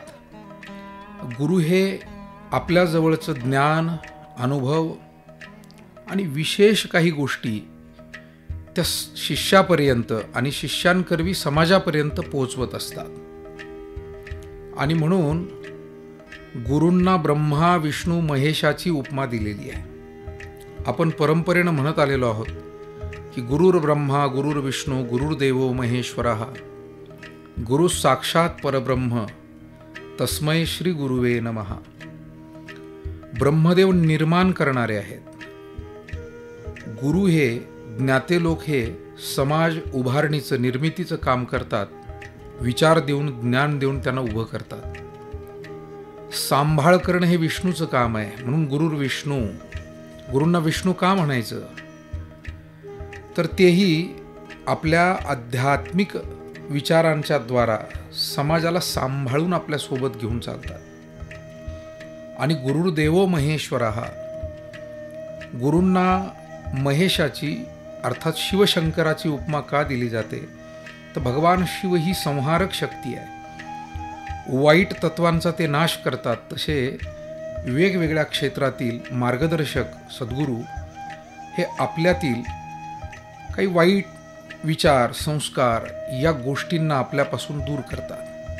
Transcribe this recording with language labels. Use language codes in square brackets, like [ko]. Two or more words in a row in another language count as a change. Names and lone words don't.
[mr] गुरु हे आपल्या जवळचं ज्ञान, अनुभव आणि विशेष काही गोष्टी त्या शिष्यापर्यंत आणि शिष्यांकरवी समाजापर्यंत पोहोचवत असतात. आणि म्हणून गुरूंना ब्रह्मा विष्णू महेशाची उपमा दिलेली आहे. आपण परंपरेनं म्हणत आलेलो आहोत की [sa] गुरुर्ब्रह्मा गुरुर्विष्णू गुरुर्देवो महेश्वरः, गुरु साक्षात परब्रह्म तस्मै श्री गुरुवे नमः. [mr] ब्रह्मदेव निर्माण करणारे आहेत. गुरु हे ज्ञाते लोक हे समाज उभारणीचं निर्मितीचं काम करतात. विचार देऊन ज्ञान देऊन त्यांना उभं करतात. सांभाळ करणं हे विष्णूचं काम आहे. म्हणून [sa] गुरुर विष्णू. [mr] गुरूंना विष्णू का म्हणायचं, तर तेही आपल्या आध्यात्मिक विचारांच्या द्वारा समाजाला सांभाळून आपल्यासोबत घेऊन चालतात. आणि [sa] गुरुर्देवो महेश्वरः. [mr] गुरूंना महेशाची अर्थात शिवशंकराची उपमा का दिली जाते, तर भगवान शिव ही संहारक शक्ती आहे. वाईट तत्वांचा ते नाश करतात. तसे वेगवेगळ्या क्षेत्रातील मार्गदर्शक सद्गुरू हे आपल्यातील काही वाईट विचार संस्कार या गोष्टींना आपल्यापासून दूर करतात.